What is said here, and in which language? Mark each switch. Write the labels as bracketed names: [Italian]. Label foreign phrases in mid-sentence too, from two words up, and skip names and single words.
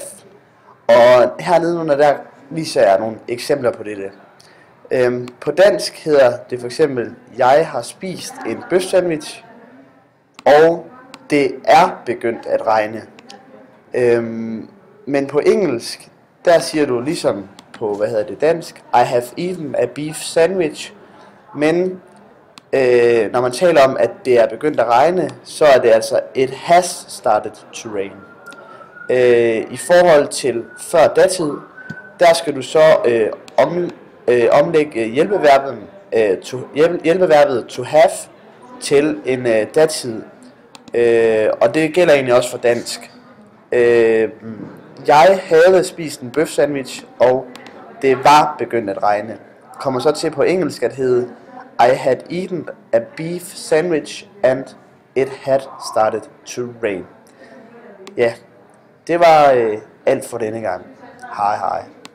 [Danish] Og hernede under der viser jeg nogle eksempler på dette. På dansk hedder det for eksempel, jeg har spist en bøfsandwich, og det er begyndt at regne. Men på engelsk, der siger du ligesom på, dansk, [English] I have eaten a beef sandwich, [Danish] men når man taler om, at det er begyndt at regne, så er det altså, [English] it has started to rain. [Danish] I forhold til før datid, der skal du så omlægge hjælpeverbet [English] to have [Danish] til en datid, og det gælder egentlig også for dansk. Jeg havde spist en bøf sandwich, og det var begyndt at regne. Kommer så til på engelsk at hedde [English] I had eaten a beef sandwich and it had started to rain. [Danish] Ja, det var alt for denne gang. Hej hej.